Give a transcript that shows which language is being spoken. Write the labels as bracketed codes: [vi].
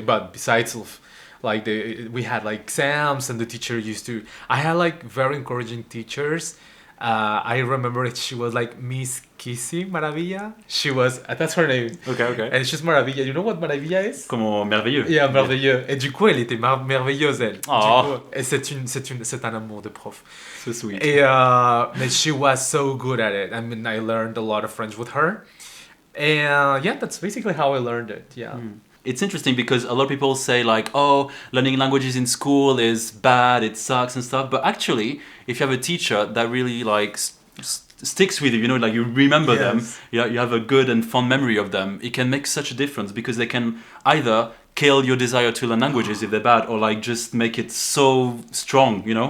[en] But besides of like we had like exams and the teacher used to, I had like very encouraging teachers. I remember she was like Miss Kissy Maravilla. She was, that's her name. Okay. And she's Maravilla. You know what Maravilla is? [es] Como merveilleux. [en] Yeah, merveilleux. [fr] Et du coup, elle était merveilleuse, elle. Oh. Du coup, et c'est un amour de prof. [en] So sweet. Et, but she was so good at it. I mean, I learned a lot of French with her. And yeah, that's basically how I learned it. Yeah. It's interesting because a lot of people say like, oh, learning languages in school is bad, it sucks and stuff. But actually, if you have a teacher that really like sticks with you, like you remember them, you have a good and fond memory of them, it can make such a difference because they can either kill your desire to learn languages if they're bad, or like just make it so strong,